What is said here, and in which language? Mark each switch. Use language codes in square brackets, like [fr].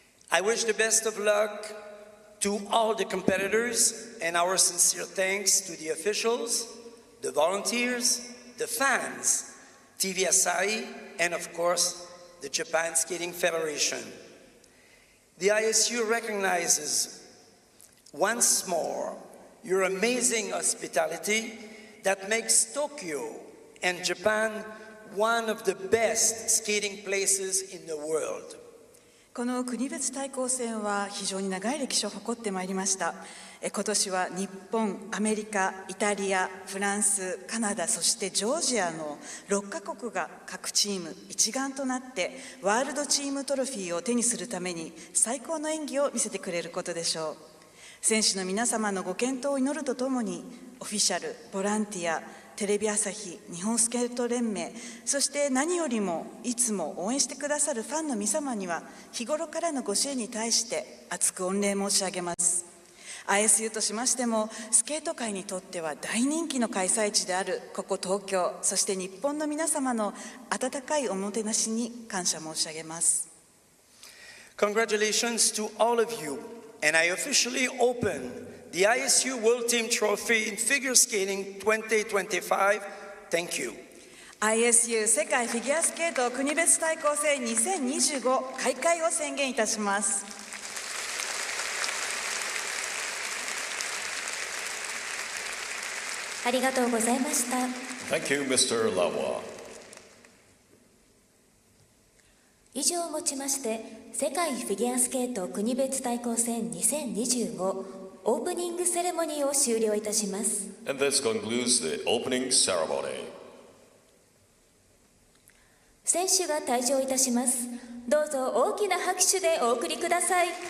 [en] I wish the best of luck to all the competitors, and our sincere thanks to the officials, the volunteers, the fans, TV Asahi, and of course, the Japan Skating Federation. The ISU recognizes once more your amazing hospitality that makes Tokyo and Japan one of the best skating places in the world. [ja] この国別対抗戦は非常に長い歴史を誇ってまいりました。今年は日本、アメリカ、イタリア、フランス、カナダ、そしてジョージアの6カ国が各チーム一丸となってワールドチームトロフィーを手にするために最高の演技を見せてくれることでしょう。選手の皆様のご健闘を祈るとともに、オフィシャル、ボランティア、テレビ朝日、日本スケート連盟、そして何よりもいつも応援してくださるファンの皆様には日頃からのご支援に対して厚く御礼申し上げます。 ISU としましてもスケート界にとっては大人気の開催地であるここ東京、そして日本の皆様の温かいおもてなしに感謝申し上げます。 [en] Congratulations to all of you, and I officially open the ISU World Team Trophy in Figure Skating 2025. Thank you. [ja] ISU 世界フィギュアスケート国別対抗戦2025開会を宣言いたします。ありがとうございました。 [en] Thank you, Mr. Lawa. [ja] 以上をもちまして世界フィギュアスケート国別対抗戦2025オープニングセレモニーを終了いたします。 [en] And this concludes the opening ceremony. [ja] 選手が退場いたします。どうぞ大きな拍手でお送りください。